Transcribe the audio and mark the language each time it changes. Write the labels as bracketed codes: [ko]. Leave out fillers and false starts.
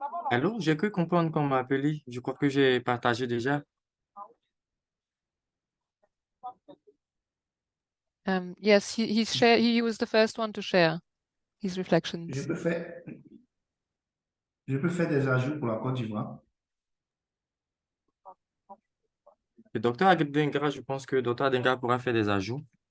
[fr] Allô, j'ai cru comprendre qu'on m'a appelé. Je crois que j'ai partagé déjà. [en] Yes, he was the first one to share his reflections. [fr] Je peux faire des ajouts pour la Côte d'Ivoire. Le docteur Adengra, je pense que le docteur Adengra pourra faire des ajouts.